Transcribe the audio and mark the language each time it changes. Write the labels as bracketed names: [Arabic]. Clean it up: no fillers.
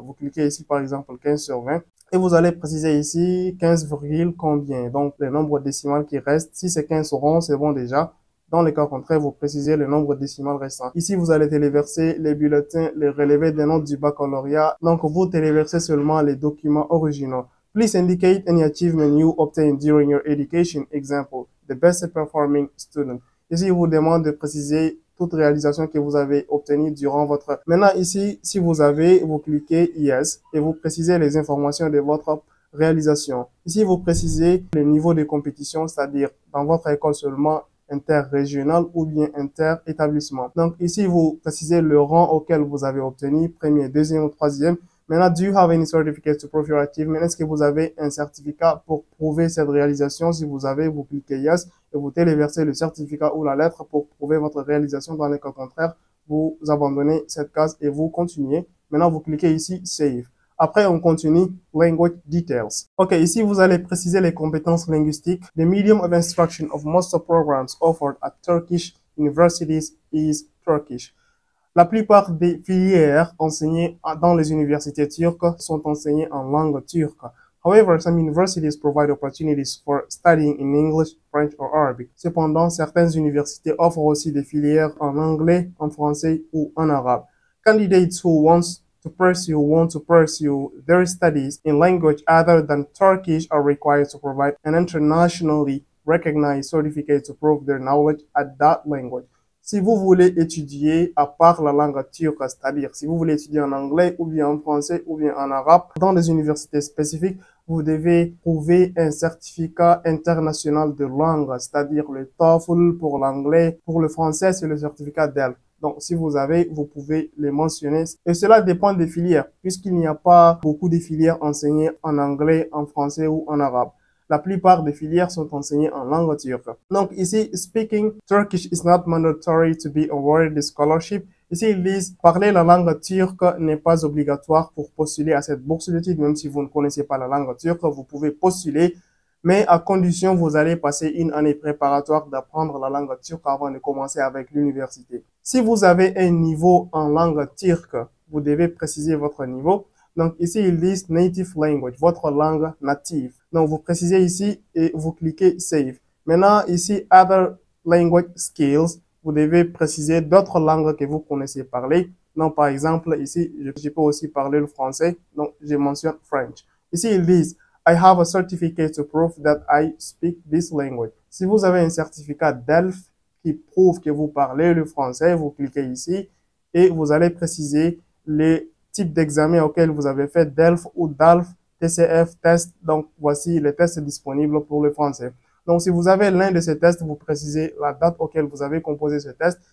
[French] Vous cliquez ici par exemple 15 sur 20 et vous allez préciser ici 15, combien. Donc le nombre décimal qui reste. Si c'est 15 ronds, c'est bon déjà. Dans le cas contraire, vous précisez le nombre décimal restant. Ici, vous allez téléverser les bulletins, les relevés des notes du baccalauréat. Donc, vous téléversez seulement les documents originaux. [English] Please indicate any achievement you obtained during your education. Example, the best performing student. [French] Ici, il vous demande de préciser toute réalisation que vous avez obtenue durant votre... Maintenant, ici, si vous avez, vous cliquez Yes et vous précisez les informations de votre réalisation. Ici, vous précisez le niveau de compétition, c'est-à-dire dans votre école seulement, interrégional ou bien inter-établissement. Donc ici, vous précisez le rang auquel vous avez obtenu, premier, deuxième ou troisième. Maintenant, [English] do you have any certificate to prove your achievement? [French] Est-ce que vous avez un certificat pour prouver cette réalisation? Si vous avez, vous cliquez yes et vous téléversez le certificat ou la lettre pour prouver votre réalisation. Dans le cas contraire, vous abandonnez cette case et vous continuez. Maintenant, vous cliquez ici save. Après, on continue [English] language details. [French] Ok, ici, vous allez préciser les compétences linguistiques. [English] The medium of instruction of most programs offered at Turkish universities is Turkish. [French] La plupart des filières enseignées dans les universités turques sont enseignées en langue turque. [English] However, some universities provide opportunities for studying in English, French or Arabic. [French] Cependant, certaines universités offrent aussi des filières en anglais, en français ou en arabe. [English] Candidates who want to pursue their studies in language other than Turkish are required to provide an internationally recognized certificate to prove their knowledge at that language. [French] Si vous voulez étudier à part la langue turque, c'est-à-dire si vous voulez étudier en anglais ou bien en français ou bien en arabe, dans des universités spécifiques, vous devez prouver un certificat international de langue, c'est-à-dire le TOEFL pour l'anglais. Pour le français, c'est le certificat DELF. Donc, si vous avez, vous pouvez les mentionner. Et cela dépend des filières, puisqu'il n'y a pas beaucoup de filières enseignées en anglais, en français ou en arabe. La plupart des filières sont enseignées en langue turque. Donc ici, [English] speaking Turkish is not mandatory to be awarded the scholarship. [French] Ici, ils disent, parler la langue turque n'est pas obligatoire pour postuler à cette bourse d'études. Même si vous ne connaissez pas la langue turque, vous pouvez postuler, mais à condition vous allez passer une année préparatoire d'apprendre la langue turque avant de commencer avec l'université. Si vous avez un niveau en langue turque, vous devez préciser votre niveau. Donc ici, ils disent [English] native language, [French] votre langue native. Donc vous précisez ici et vous cliquez save. Maintenant, ici, [English] other language skills, [French] vous devez préciser d'autres langues que vous connaissez parler. Donc par exemple, ici, je peux aussi parler le français. Donc je mentionne French. Ici, ils disent [English] I have a certificate to prove that I speak this language. [French] Si vous avez un certificat DELF qui prouve que vous parlez le français, vous cliquez ici et vous allez préciser les type d'examen auquel vous avez fait DELF ou DALF, TCF, test. Donc, voici les tests disponibles pour le français. Donc, si vous avez l'un de ces tests, vous précisez la date auquel vous avez composé ce test.